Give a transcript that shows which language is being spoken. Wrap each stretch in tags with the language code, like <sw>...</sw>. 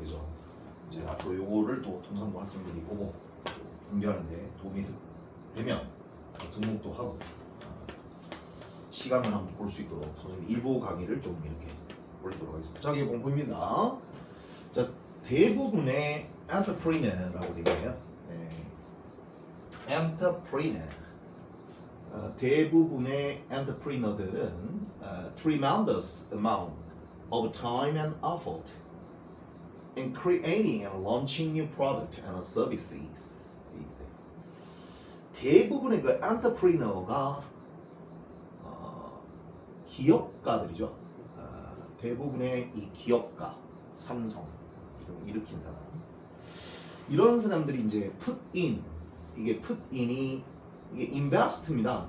<ko>그래서 이제 앞으로 요거를 또 동산고 학생들이 보고 준비하는데 도움이 되면 등록도 하고 시간을 한번 볼 수 있도록 선생님 일부 강의를 좀 이렇게 올리도록 하겠습니다. 자, 이게 공부입니다. 자, 대부분의 entrepreneur라고 되어 있네요.</ko> <en>entrepreneur.</en> <ko>대부분의 entrepreneur들은</ko> <en>tremendous amount of time and effort in creating and launching new product and services.</en> <ko>대부분의 그 entrepreneur가 기업가들이죠. 대부분의 이 기업가, 삼성 일으킨 사람, 이런 사람들이 이제</ko> <en>put in,</en> <ko>이게 put in이 이게 invest입니다.</ko>